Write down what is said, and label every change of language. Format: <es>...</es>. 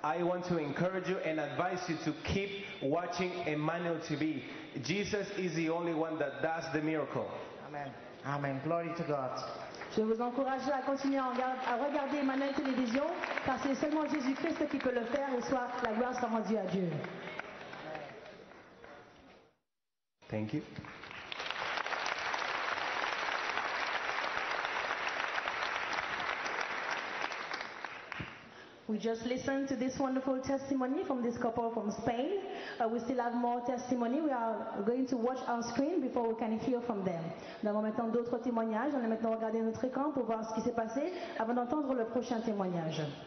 <en>I want to encourage you and advise you to keep watching Emmanuel TV. Jesus is the only one that does the miracle. Amen. Amen. Glory to God.</en> <fr>Je vous encourage à continuer à regarder Emmanuel Télévision, car c'est seulement Jésus-Christ qui peut le faire et soit la gloire soit rendue à Dieu.</fr> <en>Thank you. We just listened to this wonderful testimony from this couple from Spain. We still have more testimony. We are going to watch our screen before we can hear from them.</en> <fr>Nous avons maintenant d'autres témoignages. On va maintenant regarder notre écran pour voir ce qui s'est passé avant d'entendre le prochain témoignage.</fr>